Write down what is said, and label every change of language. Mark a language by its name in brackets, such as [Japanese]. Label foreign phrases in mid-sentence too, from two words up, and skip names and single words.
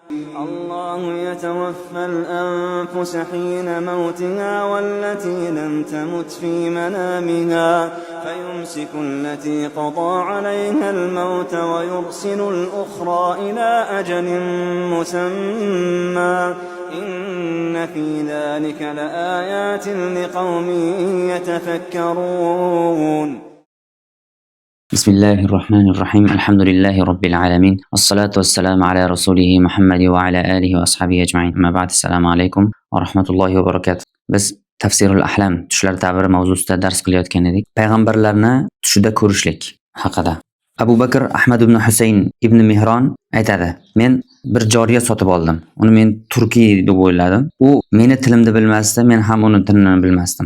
[Arabic] الله يتوفى الأنفس حين موتها والتي لم تمت في منامها فيمسك التي قضى عليها الموت ويرسل الأخرى إلى أجل مسمى إن في ذلك لآيات لقوم يتفكرون. بسم الله الرحمن الرحيم. الحمد لله رب العالمين، الصلاة والسلام على رسوله محمد وعلى آله وأصحابه أجمعين. أما بعد، السلام عليكم ورحمة الله وبركاته. [Uzbek] Biz [Arabic] تفسير الأحلام, [Uzbek] tushlar ta'biri mavzusida dars qilayotgan edik. Payg'ambarlarni tushida ko'rishlik haqida. Abu Bakr Ahmad ibn Husayn ibn Mihron aytadi: men bir joriya sotib oldim. Uni men turkiy deb o'yladim. U meni tilimni bilmasdi, men ham uni tilini bilmasdim.